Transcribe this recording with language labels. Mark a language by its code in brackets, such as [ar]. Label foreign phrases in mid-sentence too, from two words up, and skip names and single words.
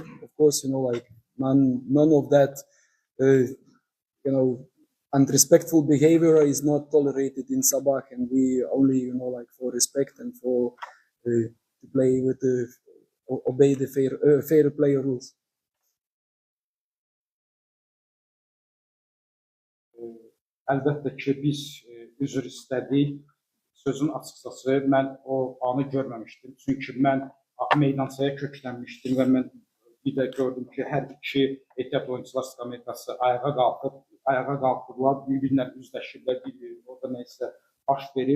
[en] Of course, none of that unrespectful behavior is not tolerated in Sabah, and we only for respect and for to play with obey the fair play rules. [az] Əlbəttə ki, biz üzr istədik. Sözün açıqcası, mən o anı görməmişdim. Çünki mən meydançaya köklənmişdim və mən bir də gördüm ki, hər iki ehtiyat oyuncular skameykası ayağa qalxırlar, bir-birinlə üzləşirlər, orada nəsə baş verir.